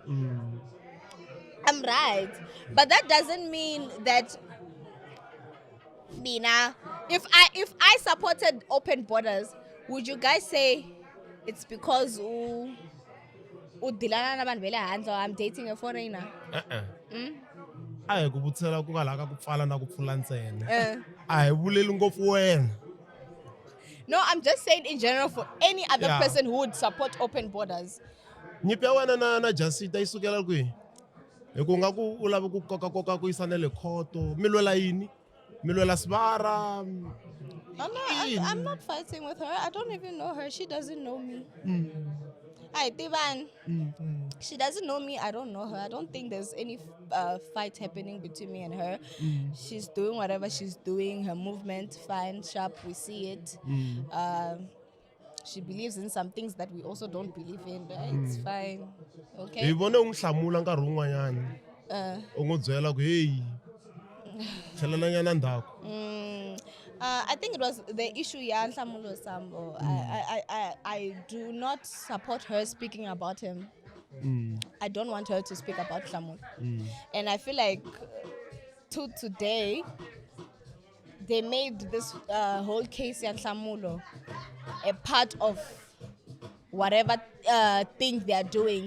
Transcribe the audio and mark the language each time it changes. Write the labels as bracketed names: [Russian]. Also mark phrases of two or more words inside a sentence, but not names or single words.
[English] I'm right. But that doesn't mean that Nina, if I supported open borders, would you guys say it's because I'm dating a foreigner? [Tsonga] A hi ku vutisela ku ka ku pfala na ku pfula ntsena. A hi vuleli ngopfu wena. [English] No, I'm just saying in general for any other person who would support open borders. [Tsonga] Nyimpi ya wena na Jacinta yi sukela kwihi? Hi ku nga ku u lava ku koka ku yisa na le khoto. Mi lwela yini? Mi lwela sivara? [English] I'm not fighting with her. I don't even know her. She doesn't know me. Hi, Tivan. She doesn't know me. I don't know her. I don't think there's any fight happening between me and her. She's doing whatever she's doing. Her movement, fine, sharp. We see it. she believes in some things that we also don't believe in. It's fine. Okay. [Tsonga] Hi vone unhlamula nkarhi wun'wanyana. U n'wi byela ku hey. Tlhelela nyana ndzhaku. [English] I think it was the issue Nhlamulo Sambo. I do not support her speaking about him. I don't want her to speak about Nhlamulo. And I feel like to today, they made this whole case Nhlamulo a part of whatever thing they are doing.